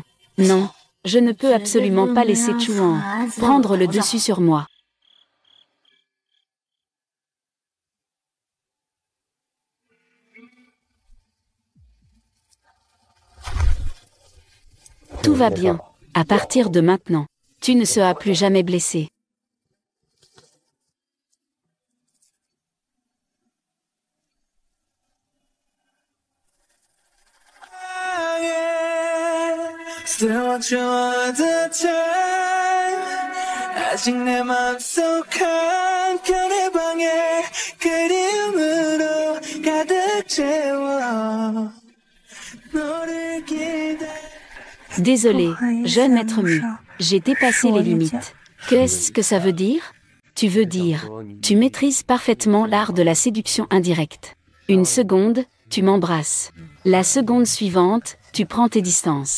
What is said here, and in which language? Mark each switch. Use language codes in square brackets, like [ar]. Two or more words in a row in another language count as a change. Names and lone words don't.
[fr] Non, je ne peux absolument pas laisser Chouan prendre le dessus sur moi. Tout va bien. À partir de maintenant, tu ne seras plus jamais blessé. [ko] 아직 내 맘속 한켠의 방에 그리움으로 가득 채워 너를 기다려. [fr] Désolé, jeune maître Mu, j'ai dépassé les limites. Qu'est-ce que ça veut dire? Tu veux dire, tu maîtrises parfaitement l'art de la séduction indirecte. Une seconde, tu m'embrasses. La seconde suivante, tu prends tes distances.